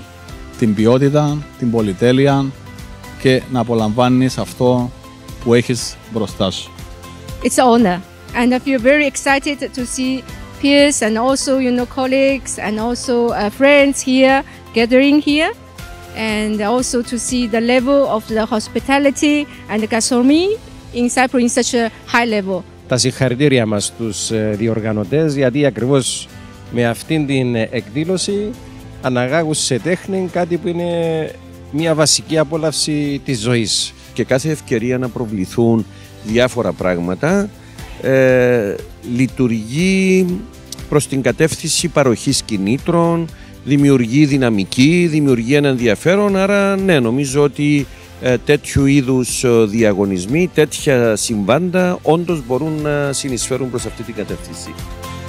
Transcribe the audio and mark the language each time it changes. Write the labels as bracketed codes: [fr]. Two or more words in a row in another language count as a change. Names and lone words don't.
[el] Την ποιότητα, την πολυτέλεια και να απολαμβάνεις αυτό που έχεις μπροστά σου. [en] It's an honor and I feel very excited to see peers and also colleagues and also friends here gathering here and also to see the level of the hospitality and the gastronomy in Cyprus in such a high level. [el] Τα συγχαρητήρια μας στους διοργανωτές, γιατί ακριβώς με αυτήν την εκδήλωση αναγάγουν σε τέχνη κάτι που είναι μια βασική απόλαυση της ζωής. Και κάθε ευκαιρία να προβληθούν διάφορα πράγματα λειτουργεί προς την κατεύθυνση παροχής κινήτρων, δημιουργεί δυναμική, δημιουργεί ένα ενδιαφέρον, άρα ναι, νομίζω ότι τέτοιου είδους διαγωνισμοί, τέτοια συμβάντα όντως μπορούν να συνεισφέρουν προς αυτή την κατεύθυνση.